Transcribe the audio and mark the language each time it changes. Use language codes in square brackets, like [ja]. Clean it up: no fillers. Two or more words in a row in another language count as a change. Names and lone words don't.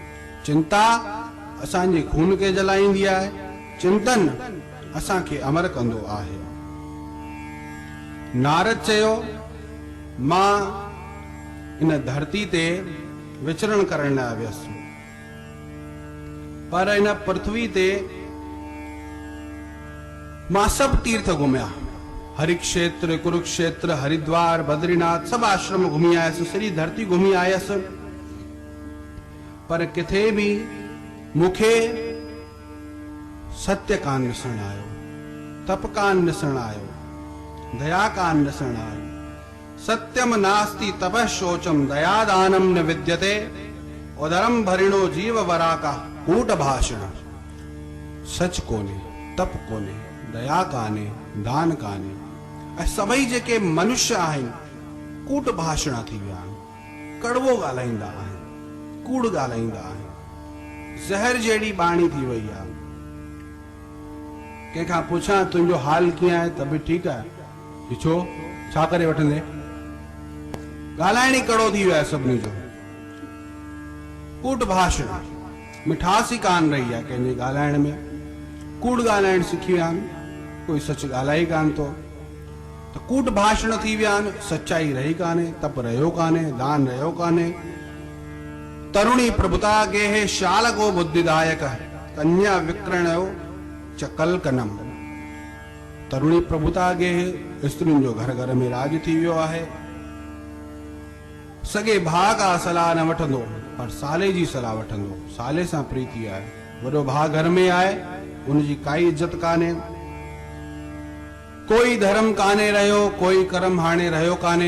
[sd] चिंता असांजे खून खे जलाईंदी आहे, चिंतन असांखे अमर कंदो आहे। नारद चयो, मां इन धरती ते विचरण करण लाइ वियुसि, पर इन पृथ्वी ते मां सब तीर्थ घुमिया, हरिक्षेत्र, कुरुक्षेत्र, हरिद्वार, बद्रीनाथ, सब आश्रम घुमी आयसि, सॼी धरती घुमी आयसि, पर किथे भी मुखे सत्य कान ॾिसण आयो, तप कान ॾिसण आयो, दया कान ॾिसण आयो। [sa] सत्यम नास्ति तपः शोचम दयादानम न विद्यते, उदरम भरिणो जीव वराका कूट भाषण। [sd] सच कोने, तप कोने, दया काने, दान काने, ऐं सभई जेके मनुष्य आहिनि कूट भाषण थी विया आहिनि, कड़वो ॻाल्हाईंदा आहिनि, कूड़ ॻाल्हाईंदा आहिनि, ज़हर जहिड़ी बाणी थी वई आहे। कंहिंखां पुछां तुंहिंजो हाल कीअं आहे त बि ठीकु आहे, छो छा करे वठंदे, ॻाल्हाइण ई कड़ो थी वियो आहे सभिनी जो, कूट भाषण, मिठास ई कान रही आहे कंहिंजे ॻाल्हाइण में, कूड़ ॻाल्हाइण सिखी विया आहिनि, कोई सच ॻाल्हाए कान थो, त कूट भाषण थी विया आहिनि, सच्चाई रही कान्हे, तप रहियो कान्हे, दान रहियो कान्हे। [sa] तरुणी प्रभुता गेहे शालको बुद्धिदायक कन्या विकरणयो चकल कनम। तरुणी प्रभुता गेहे, [sd] स्त्रियुनि जो घर घर में राज थी वियो आहे। सगे भाउ का सलाह न वठंदो, पर साले जी सलाह वठंदो, साले सां प्रीति आहे। वॾो भाउ घर में आहे, उनजी काई इज्जत कान्हे, कोई धर्म कान्हे रहियो, कोई कर्म हाणे रहियो कान्हे।